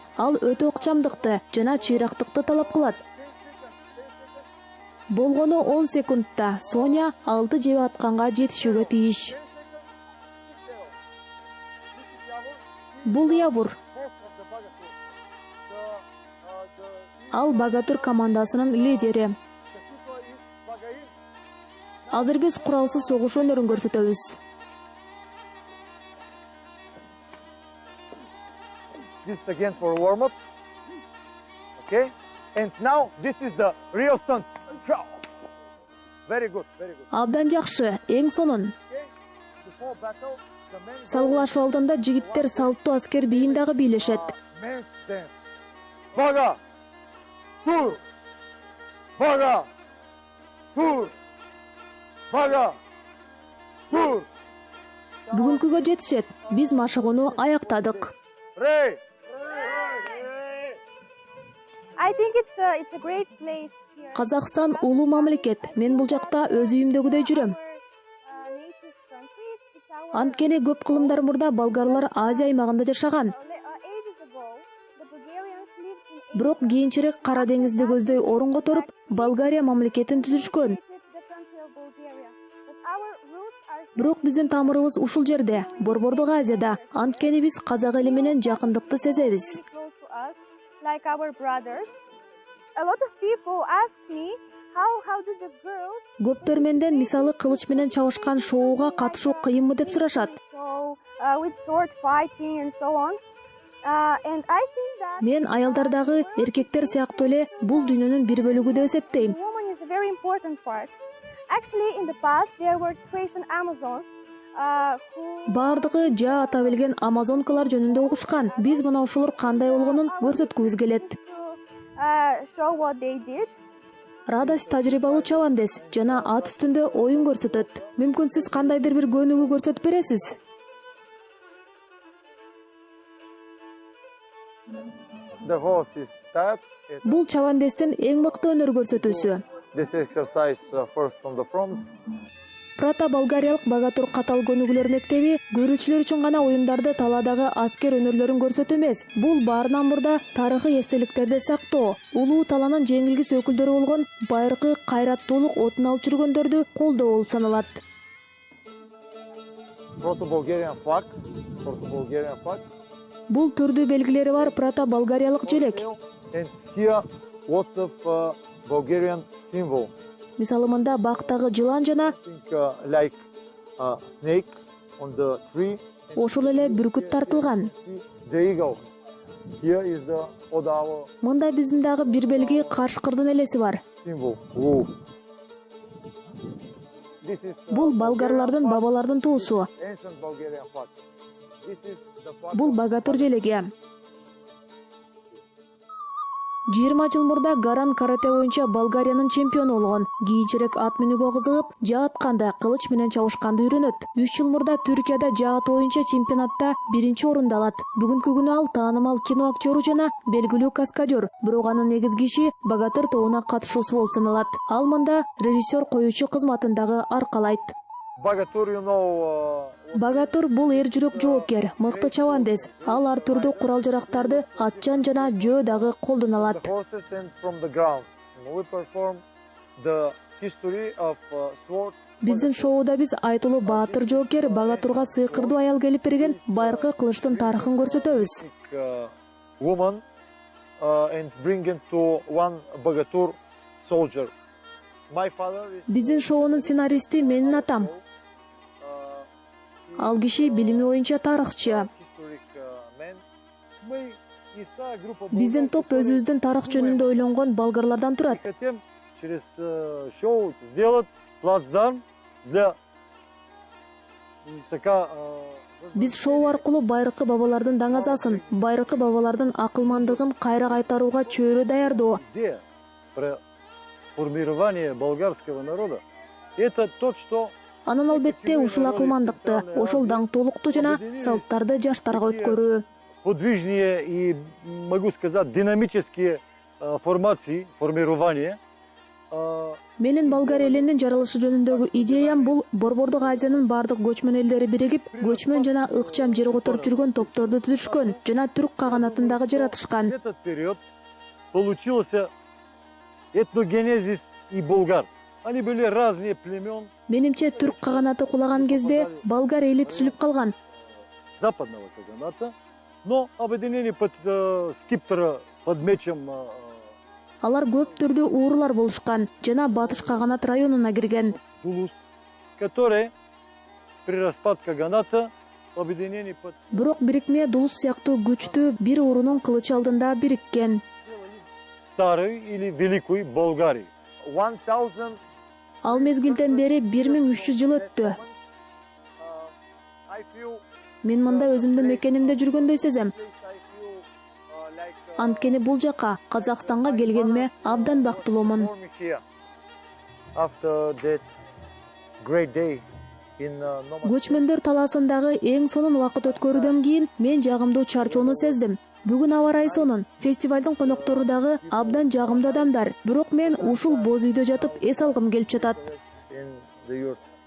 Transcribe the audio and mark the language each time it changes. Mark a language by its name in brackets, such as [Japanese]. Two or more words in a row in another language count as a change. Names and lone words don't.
[Kyrgyz] Ал өтө ыкчамдыкты жана чыйрактыкты талап кылат. Болгону 10 секундта Соня 6 жебе атканга жетишүүгө тийиш. Бул Явур. Ал Богатур командасынын лидери. Азыр биз куралсыз согуш өнөрүн көрсөтөбүз. [English] This is again for warm up. Okay? And now this is the real stunt. Very good, very good. [Kyrgyz] Абдан жакшы, эң сонун. [English] Before battle, the men [Kyrgyz] Салгылашуу алдында жигиттер салттуу аскер бийин дагы бийлешет. [English] men's dance. Baga! Tur! Baga! Tur! Baga! Tur! [Kyrgyz] Бүгүнкүгө жетишет. Биз машыгууну аяктадык. Ray! [English] I think it's a great place here. [Kyrgyz] Казакстан улуу мамлекет. Мен бул жакта өз үйүмдөгүдөй жүрөм. [English] Native country. It's our [Kyrgyz] Анткени көп кылымдар мурда болгарлар Азия аймагында жашаган. [English] ages ago. The Bulgarians lived in [Kyrgyz] Бирок кийинчерээк Кара деңизди көздөй орун которуп, Болгария мамлекетин түзүшкөн. [English] the country of Bulgaria. But our roots are [Kyrgyz] Бирок биздин тамырыбыз ушул жерде, Борбордук Азияда. Анткени биз казак эли менен жакындыкты сезебиз. [English] Close to us, like our brothers. A lot of people ask me how do the girls [Kyrgyz] Көптөр менден мисалы кылыч менен чабышкан шоуга катышуу кыйынбы деп сурашат. [English] show with sword fighting and so on. And I think that [Kyrgyz] Мен аялдардагы эркектер сыяктуу эле бул дүйнөнүн бир бөлүгү деп эсептейм. [English] woman is a very important part. Actually, in the past, there were Croatian Amazons who [Kyrgyz] Бардыгы жаа ата билген амазонкалар жөнүндө угушкан. Биз мына ушулар кандай болгонун көрсөткүбүз келет. [English] show what they did. [Kyrgyz] Радас тажрыйбалуу чабандес жана ат үстүндө оюн көрсөтөт. Мүмкүн сиз кандайдыр бир көнүгүү көрсөтүп бересиз. [English] The horse is start. [Kyrgyz] Бул чабандестин эң мыкты өнөр көрсөтүүсү. [English] This exercise first on the front. [Kyrgyz] Прата болгариялык богатур катал көнүгүүлөр мектеби көрүүчүлөр үчүн гана оюндарды талаадагы аскер өнөрлөрүн көрсөтүү эмес. Бул баарынан мурда тарыхый эстеликтерди сактоо, улуу талаанын жеңилгис өкүлдөрү болгон байыркы кайраттуулук отун алып жүргөндөрдү колдоо болуп саналат. [English] Proto-Bulgarian flag. Proto-Bulgarian flag. [Kyrgyz] Бул түрдүү белгилери бар прата болгариялык желек. [English] And here lots of Bulgarian symbol. [Kyrgyz] Мисалы мында бактагы жылан жана [English] Think like snake on the tree. [Kyrgyz] ошол эле бүркүт тартылган. [English] See the eagle. Here is the Odawa [Kyrgyz] Мында биздин дагы бир белги кашкырдын элеси бар. [English] symbol. Wolf. This is [Kyrgyz] Бул болгарлардын бабалардын туусу. [English] ancient Bulgarian flag. This is the flag. [Kyrgyz] Бул богатур желеги. 20 жыл мурда Гаран карате боюнча Болгариянын чемпиону болгон. Кийинчерээк ат мүнүүгө кызыгып, жаа атканда, кылыч менен чабышканды үйрөнөт. 3 жыл мурда Түркияда жаа атуу боюнча чемпионатта 1-орунду алат. Бүгүнкү күнү ал таанымал кино актёру жана белгилүү каскадер. Бирок анын негизги иши богатыр тобуна катышуусу болуп саналат. Ал мында режиссер коюучу кызматын дагы аркалайт. [English] Bogatur, you know, [Kyrgyz] Богатур бул эр жүрөк жоопкер, мыкты чабандес. Ал ар түрдүү курал-жарактарды атчан жана жөө дагы колдоно алат. [English] the horses and from the ground. And we perform the history of sword. [Kyrgyz] Биздин шоуда биз айтылуу баатыр жоокер Богатурга сыйкырдуу аял келип берген байыркы кылычтын тарыхын көрсөтөбүз. [English] Woman and bring it to one Bogatur soldier. My father is [Kyrgyz] Биздин шоунун сценаристи менин атам. Ал киши билими боюнча тарыхчы. [English] historic man. [Russian] Мы группа [Kyrgyz] Биздин топ өзүбүздүн тарых жөнүндө ойлонгон болгарлардан турат. [Russian] Хотим через шоу сделать плацдарм для така [Kyrgyz] Биз шоу аркылуу байыркы бабалардын даңазасын, байыркы бабалардын акылмандыгын кайра кайтарууга чөйрө даярдоо. [Russian] идея про формирование болгарского народа. Это то, что [Kyrgyz] Анан албетте ушул акылмандыкты, ошол даңктуулукту жана салттарды жаштарга өткөрүү. [Russian] подвижные и, могу сказать, динамические формации, формирования. [Kyrgyz] Менин болгар элинин жаралышы жөнүндөгү идеям бул Борбордук Азиянын бардык көчмөн элдери биригип, көчмөн жана ыкчам жер которуп жүргөн топторду түзүшкөн жана түрк каганатын дагы жаратышкан. [Russian] В этот период получился этногенезис и болгар. Они были разные племен [Kyrgyz] Менимче түрк каганаты кулаган кезде болгар эли түзүлүп калган. [Russian] западного каганата, но объединены под скиптора, под мечом [Kyrgyz] Алар көп түрдүү уурулар болушкан жана батыш каганат районуна кирген. [Russian] Тулус, которые при распад каганата объединены под [Kyrgyz] Бирок бирикме Дулус сыяктуу күчтүү бир уурунун кылычы алдында бириккен. [Russian] старой или великой Болгарии. 1000 [Kyrgyz] Ал мезгилден бери 1300 жыл өттү. [English] I feel [Kyrgyz] Мен мында өзүмдүн мекенимде жүргөндөй сезем. Анткени бул жака, Казакстанга келгениме абдан бактылуумун. [English] warm here after that great day in Nomad. [Kyrgyz] Көчмөндөр талаасындагы эң сонун убакыт өткөрүүдөн кийин мен жагымдуу чарчоону сездим. Бүгүн аба ырайы сонун. Фестивалдын коноктору дагы абдан жагымдуу адамдар. Бирок мен ушул боз үйдө жатып эс алгым келип жатат. [English] In the yurt.